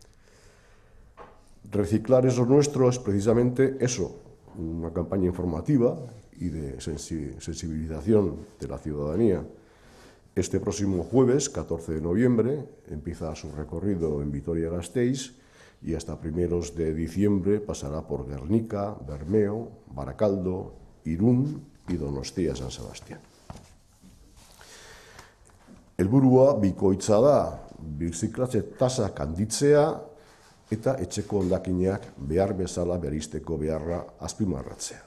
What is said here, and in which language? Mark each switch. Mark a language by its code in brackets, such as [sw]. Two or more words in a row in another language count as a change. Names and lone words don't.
[es] Reciclar es lo nuestro es precisamente eso, una campaña informativa y de sensibilización de la ciudadanía. Este próximo jueves, 14 de noviembre, empieza su recorrido en Vitoria-Gasteiz y hasta primeros de diciembre pasará por Gernika, Bermeo, Barakaldo, Irún y Donostia-San Sebastián. [eu] Helburua bikoitza da, birziklatze tasak handitzea eta etxeko hondakinak behar bezala berrizteko beharra azpimarratzea.